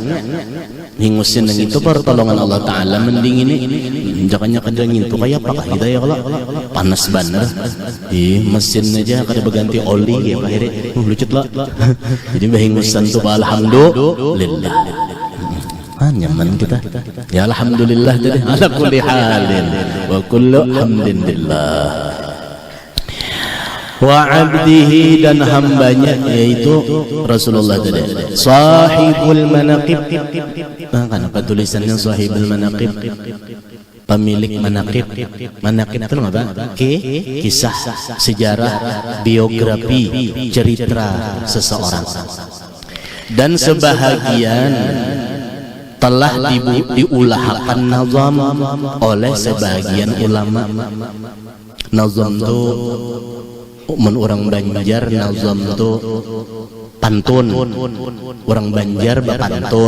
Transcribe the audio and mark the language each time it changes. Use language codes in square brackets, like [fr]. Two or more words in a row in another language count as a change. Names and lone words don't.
[bjn] Hingusnya nang itu pertolongan Allah Ta'ala mendingini. Jangannya kadang itu kayak apa kita ya kalau panas bener. Mesin aja kada berganti oli ya akhirnya. Lucut lah. Jadi hingusan tuh alhamdulillah. Nyaman kita ya alhamdulillah. [ar] Jadi على كل حال و كل حمد لله. وعبده [bjn] dan hambanya yaitu Rasulullah tadi [ar] صاحب المناقب. [bjn] Kenapa tulisannya [ar] صاحب المناقب? [bjn] Pemilik manaqib. Manaqib itu apa? Kisah, sejarah, biografi, cerita seseorang. Dan sebahagian telah diulahkan nazam oleh sebagian ulama. Nazam itu orang Banjar, nazam itu pantun. Orang Banjar bapantun.